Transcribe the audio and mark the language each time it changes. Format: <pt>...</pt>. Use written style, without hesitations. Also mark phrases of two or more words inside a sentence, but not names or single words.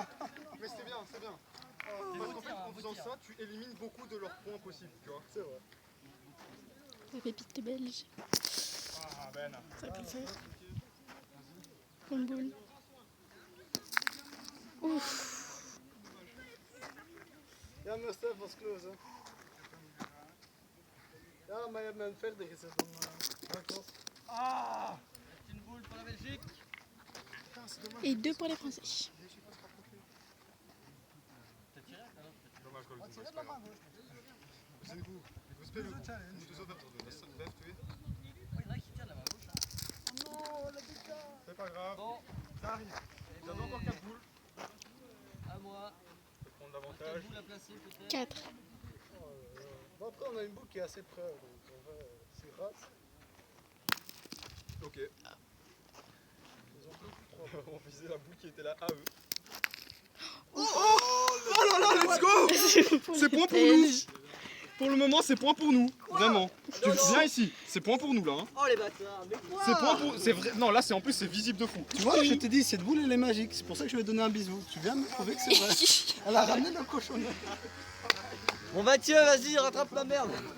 <fr>Mais c'est bien, c'est bien. Parce qu'en fait, en faisant ça, tu élimines beaucoup de leurs points possibles, tu vois. C'est vrai. La pépite belge. Ah ben. Ça peut le faire. Une boule. Ouf!</fr> <en>Stef was close. Hè.</en> <nl>Ja, maar je hebt mijn verder gezet. Dan,</nl> <fr>Une boule pour la Belgique. Et 2 pour les Français. Dommage, Gold.</fr> <nl>Wat zie je? Laat maar goed. We zijn goed. We spelen goed. We moeten zo verder doen. Dat is 5-2.</nl> <fr>Oh, il y en a qui tiennent la main gauche. Hein. Oh non, le putain. C'est pas grave. Bon, Ça arrive. Vous avez encore 4 boules. à moi. Je vais prendre 4 l'avantage. boules à placer peut-être. 4. Bon, après, on a une boucle qui est assez près. Donc, on va s'y rate. Ok. On visait la boule qui était là à eux. Oh là là,</fr> <en>let's go.</en> <fr>C'est point pour nous. Pour le moment, c'est point pour nous. Vraiment. Tu viens ici. C'est point pour nous là. Hein. Oh les bâtards, mais quoi? C'est point pour. C'est vrai. Non, là, c'est en plus, c'est visible de fou. Tu vois, je te dis, cette boule, elle est magique. C'est pour ça que je vais te donner un bisou. Tu viens me prouver que c'est vrai. Elle a ramené le cochonnet. Bon Mathieu, vas-y, rattrape la merde.</fr>